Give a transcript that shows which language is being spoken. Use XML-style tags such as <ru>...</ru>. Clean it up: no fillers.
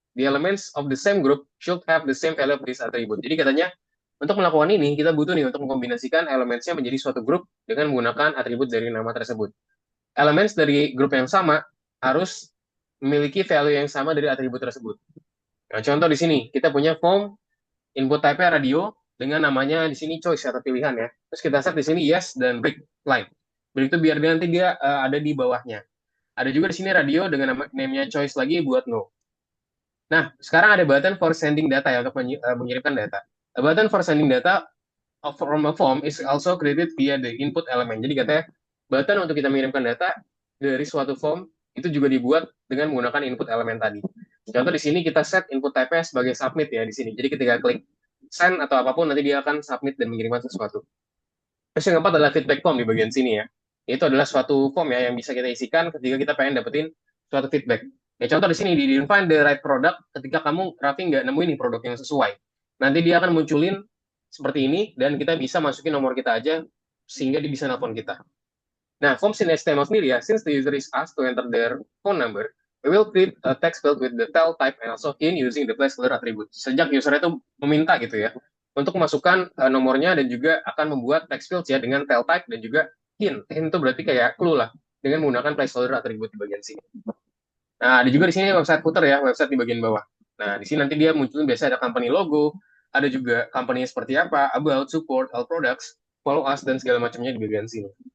<en>The elements of the same group should have the same value of this attribute.</en> <id>Jadi katanya, untuk melakukan ini, kita butuh nih untuk mengkombinasikan elementsnya menjadi suatu grup dengan menggunakan atribut dari nama tersebut. Elements dari grup yang sama harus memiliki value yang sama dari atribut tersebut. Nah, contoh di sini, kita punya form input type-nya radio dengan namanya di sini choice atau pilihan ya. Terus kita set di sini yes dan break line. Break itu biar nanti dia ada di bawahnya. Ada juga di sini radio dengan name-nya choice lagi buat no. Nah, sekarang ada</id> <en>button for sending data</en> <id>ya untuk mengirimkan data.</id> <en>A button for sending data from a form is also created via the input element.</en> <id>Jadi katanya button untuk kita mengirimkan data dari suatu form itu juga dibuat dengan menggunakan input elemen tadi. Contoh di sini kita set input type-nya sebagai submit ya di sini. Jadi ketika klik send atau apapun nanti dia akan submit dan mengirimkan sesuatu. Terus yang keempat adalah feedback form di bagian sini ya. Itu adalah suatu form ya yang bisa kita isikan ketika kita pengen dapetin suatu feedback. Ya contoh di sini di find the right product ketika kamu Raffi nggak nemuin nih produk yang sesuai. Nanti dia akan munculin seperti ini dan kita bisa masukin nomor kita aja sehingga dia bisa nelpon kita.</id> <en>Nah, form in HTML sendiri ya, since the user is asked to enter their phone number, we will create a text field with the tel type and also in using the placeholder attribute.</en> <id>Sejak user itu meminta gitu ya, untuk masukkan nomornya dan juga akan membuat text field ya dengan tel type dan juga hint. Hint itu berarti kayak clue lah, dengan menggunakan placeholder attribute di bagian sini. Nah, ada juga di sini website footer ya, website di bagian bawah. Nah, di sini nanti dia munculin biasa ada company logo, ada juga company seperti apa, about, support, all products, follow us, dan segala macamnya di bagian sini.</id>